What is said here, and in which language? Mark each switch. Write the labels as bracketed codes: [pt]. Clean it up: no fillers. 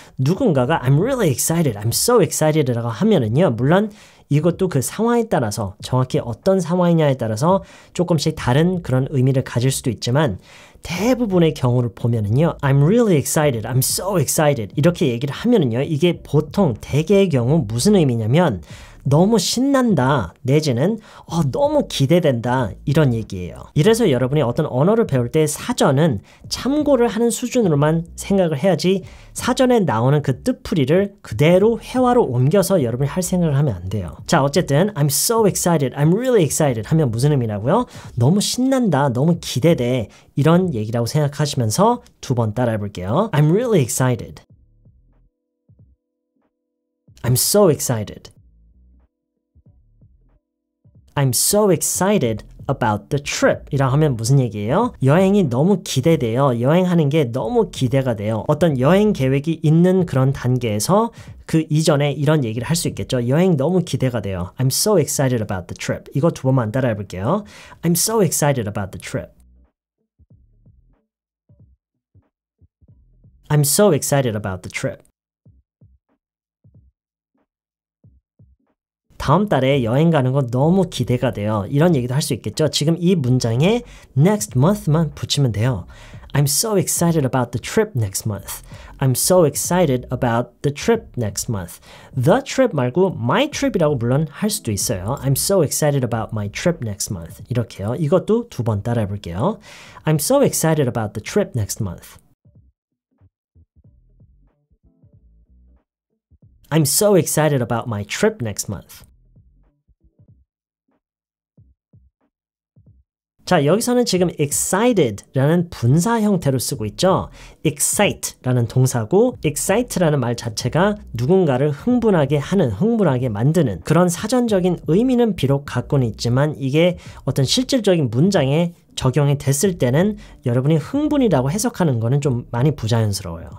[ko] 누군가가 [en] I'm really excited, I'm so excited [ko] 라고 하면은요, 물론 이것도 그 상황에 따라서 정확히 어떤 상황이냐에 따라서 조금씩 다른 그런 의미를 가질 수도 있지만 대부분의 경우를 보면은요, I'm really excited, I'm so excited 이렇게 얘기를 하면은요, 이게 보통 대개의 경우 무슨 의미냐면 너무 신난다 내지는 너무 기대된다 이런 얘기예요. 이래서 여러분이 어떤 언어를 배울 때 사전은 참고를 하는 수준으로만 생각을 해야지 사전에 나오는 그 뜻풀이를 그대로 회화로 옮겨서 여러분이 할 생각을 하면 안 돼요. 자, 어쨌든 [en] I'm so excited, I'm really excited [ko] 하면 무슨 의미라고요? 너무 신난다, 너무 기대돼 이런 얘기라고 생각하시면서 두 번 따라해 볼게요. [en] I'm really excited. I'm so excited. I'm so excited about the trip [ko] 이라 하면 무슨 얘기예요? 여행이 너무 기대돼요. 여행하는 게 너무 기대가 돼요. 어떤 여행 계획이 있는 그런 단계에서 그 이전에 이런 얘기를 할 수 있겠죠. 여행 너무 기대가 돼요. [en] I'm so excited about the trip. [ko] 이거 두 번만 따라해 볼게요. [en] I'm so excited about the trip. I'm so excited about the trip. [ko] 다음 달에 여행 가는 거 너무 기대가 돼요. 이런 얘기도 할 수 있겠죠. 지금 이 문장에 next month만 붙이면 돼요. [en] I'm so excited about the trip next month. I'm so excited about the trip next month. [ko] The trip 말고 my trip이라고 물론 할 수도 있어요. [en] I'm so excited about my trip next month. [ko] 이렇게요. 이것도 두 번 따라해 볼게요. [en] I'm so excited about the trip next month. I'm so excited about my trip next month. [ko] 자, 여기서는 지금 excited라는 분사 형태로 쓰고 있죠. excite라는 동사고 excite라는 말 자체가 누군가를 흥분하게 하는, 흥분하게 만드는 그런 사전적인 의미는 비록 갖고는 있지만 이게 어떤 실질적인 문장에 적용이 됐을 때는 여러분이 흥분이라고 해석하는 거는 좀 많이 부자연스러워요.